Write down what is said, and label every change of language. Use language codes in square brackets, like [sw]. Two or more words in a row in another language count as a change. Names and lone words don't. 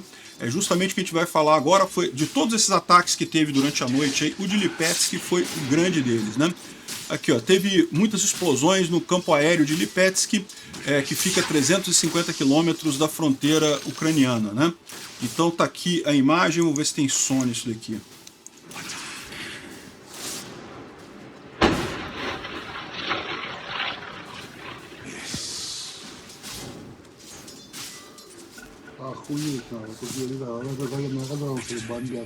[pt] Justamente o que a gente vai falar agora foi de todos esses ataques que teve durante a noite, aí, o de Lipetsk foi o grande deles, né? Aqui, ó, teve muitas explosões no campo aéreo de Lipetsk, que fica a 350 quilômetros da fronteira ucraniana, né? Então tá aqui a imagem, vamos ver se tem som nisso daqui. [ru] Охуеть надо, тут я не знаю, она оказалась, что бомбят.